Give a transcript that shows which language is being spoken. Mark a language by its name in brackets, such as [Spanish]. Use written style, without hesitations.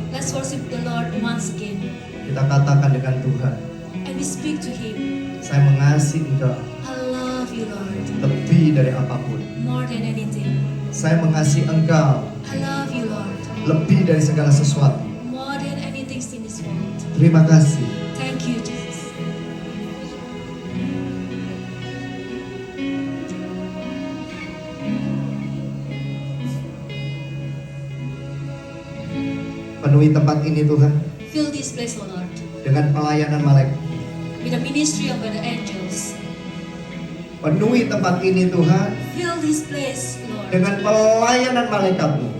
[English] Let's worship the Lord once again. [Indonesian] Kita katakan dengan Tuhan, [English] And we speak to Him. [Indonesian] saya mengasihi Engkau [English] I love you, Lord, [Indonesian] lebih dari apapun. [English] more than anything. [Indonesian] Saya mengasihi Engkau [English] I love you, Lord, [Indonesian] lebih dari segala sesuatu. [English] more than anything in this world. [Indonesian] Terima kasih. [English] Thank you, Jesus. [Indonesian] Penuhi tempat ini Tuhan [English] Fill this place, O Lord, [Indonesian] dengan pelayanan malaikat. [English] with the ministry of the angels. [Indonesian] Penuhi tempat ini Tuhan [English] Fill this place, Lord, [Indonesian] dengan pelayanan malaikat-Mu.